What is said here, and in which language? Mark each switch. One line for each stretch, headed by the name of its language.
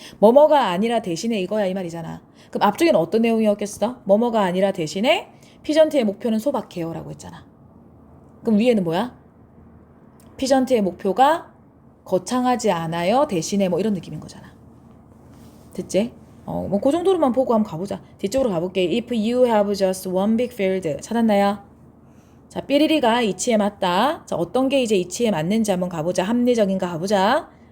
Korean: 뭐뭐가 아니라 대신에 이거야 이 말이잖아. 그럼 앞쪽에는 어떤 내용이었겠어? 뭐뭐가 아니라 대신에 피전트의 목표는 소박해요 라고 했잖아. 그럼 위에는 뭐야? 피전트의 목표가 거창하지 않아요 대신에 뭐 이런 느낌인 거잖아. 됐지? 뭐 그 정도로만 보고 한번 가보자. 뒤쪽으로 가볼게.
English: If you have just one big field
Korean: 찾았나요? 자, 삐리리가 이치에 맞다. 자, 어떤 게 이제 이치에 맞는지 한번 가보자. 합리적인가 가보자.